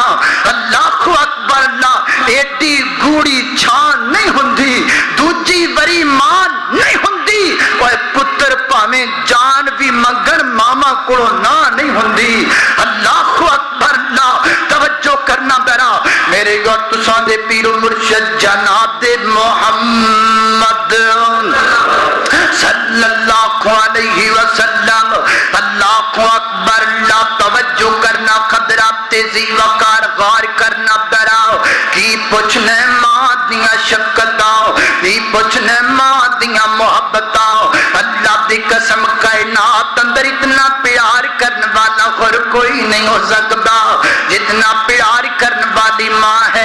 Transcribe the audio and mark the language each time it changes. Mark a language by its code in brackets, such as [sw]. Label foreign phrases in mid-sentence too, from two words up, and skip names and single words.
[ar] الله أكبر [pa] ਅੱਲਾਹ ਏਡੀ ਗੂੜ੍ਹੀ ਛਾਂ ਨਹੀਂ ਹੁੰਦੀ ਦੂਜੀ ਵਾਰੀ ਮਾਂ ਨਹੀਂ ਹੁੰਦੀ ਓਏ ਪੁੱਤਰ ਭਾਵੇਂ ਜਾਨ ਭੀ ਮੰਗਣ ਮਾਮਾ ਕੋਲੋਂ ਨਾ ਨਹੀਂ ਹੁੰਦੀ। [ar] الله أكبر [pa] ਅੱਲਾਹ ਤਵੱਜੋ ਕਰਨਾ ਬੇਰਾ ਮੇਰੇ ਔਰ ਤੁਸਾਂ ਦੇ ਪੀਰੋ ਮੁਰਸ਼ਿਦ ਜਨਾਬ ਦੇ ਮੁਹੰਮਦ [ar] صلى الله عليه وسلم. الله أكبر [pa] ਅੱਲਾਹ ਤਵੱਜੋ ਕਰਨਾ ਖਦਰਾ ਤੇਜੀ ਵਕਾਰ ਗੌਰ ਕਰਨਾ ਬੇਰਾ ਕੀ ਪੁੱਛਣੇ ਮਾਂ ਦੀਆਂ ਸ਼ੱਕਤਾਂ ਕੀ ਪੁੱਛਣੇ ਮਾਂ ਦੀਆਂ ਮੁਹੱਬਤਾਂ ਅੱਲਾਹ ਦੀ ਕਸਮ ਕਾਇਨਾਤ ਅੰਦਰ ਇਤਨਾ ਪਿਆਰ ਕਰਨ ਵਾਲਾ ਔਰ ਕੋਈ ਨਹੀਂ ਹੋ ਸਕਦਾ ਜਿਤਨਾ ਪਿਆਰ ਕਰਨ ਵਾਲੀ ਮਾਂ ਹੈ।